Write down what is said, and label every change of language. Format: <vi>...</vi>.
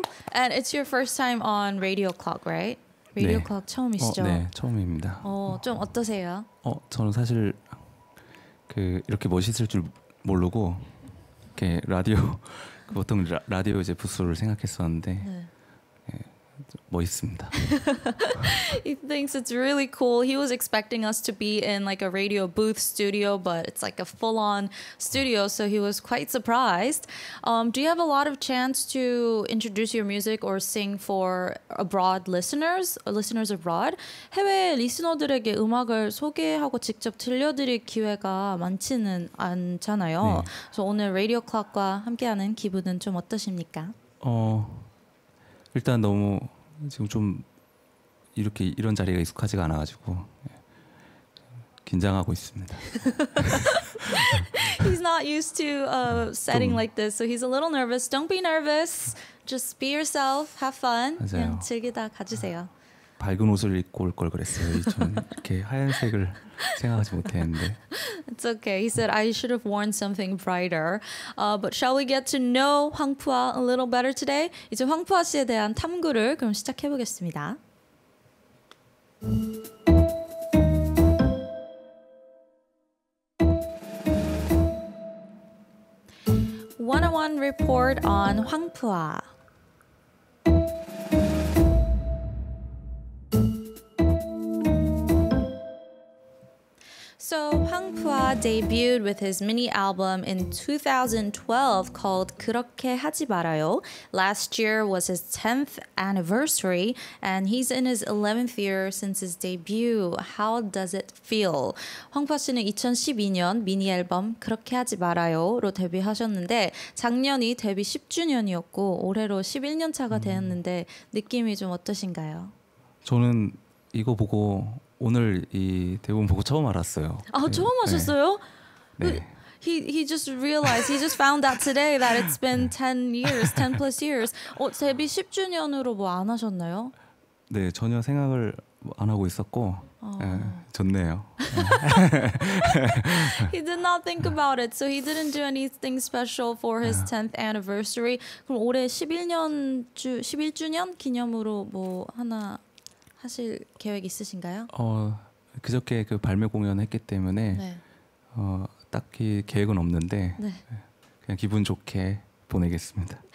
<en>And it's your first time on Radio Clock, right? Radio</en> <ko>네. Clock 처음이시죠? 네, 처음입니다. 좀 어떠세요? 저는 사실 이렇게 멋있을 줄 모르고 이렇게 라디오 보통 라디오 이제 부스를 생각했었는데 네. 멋있습니다.</ko> <en>He thinks it's really cool. He was expecting us to be in like a radio booth studio, but it's like a full-on studio, so he was quite surprised. Do you have a lot of chance to introduce your music or sing for abroad listeners, or listeners abroad?</en> <ko>해외 리스너들에게 음악을 소개하고 직접 들려드릴 기회가 많지는 않잖아요. 네. 그래서 오늘 라디오 클락과 함께하는 기분은 좀 어떠십니까? 일단 너무 지금 좀 이런 자리가 익숙하지가 않아가지고 긴장하고 있습니다.</ko> <en>He's not used to setting</en> <ko>좀-</ko> <en>like this, so he's a little nervous. Don't be nervous. Just be yourself. Have fun.</en> <ko>맞아요. 그냥 즐기다 가주세요. 밝은 옷을 입고 올 걸 그랬어요. 좀 이렇게 하얀색을 생각하지 못했는데.</ko> <en>It's okay. He said I should have worn something brighter. But shall we get to know 황푸아 a little better today?</en> <ko>이제 황푸아 씨에 대한 탐구를 그럼 시작해 보겠습니다.</ko> <en>101 report on 황푸아. So Hwang Pua debuted with his mini album in 2012 called 그렇게 하지 말아요. Last year was his 10th anniversary and he's in his 11th year since his debut. How does it feel?</en> <ko>황푸아 씨는 2012년 미니 앨범 그렇게 하지 말아요로 데뷔하셨는데 작년이 데뷔 10주년이었고 올해로 11년 차가 되었는데 느낌이 좀 어떠신가요? 저는 이거 보고 오늘 이 대본 보고 처음 알았어요. 아, 처음 하셨어요? 네.</ko> <en>He just realized, he just found out today that it's been 10 years, 10 plus years.</en> <ko>데뷔 10주년으로 뭐 안 하셨나요? 네, 전혀 생각을 안 하고 있었고 좋네요.</ko> <en>He did not think about it, so he didn't do anything special for his 10th anniversary.</en> <ko>그럼 올해 11주년 기념으로 뭐 하나 하실 계획 있으신가요? 그저께 그 발매 공연했기 때문에 네. 딱히 계획은 없는데 네. 그냥 기분 좋게 보내겠습니다.</ko>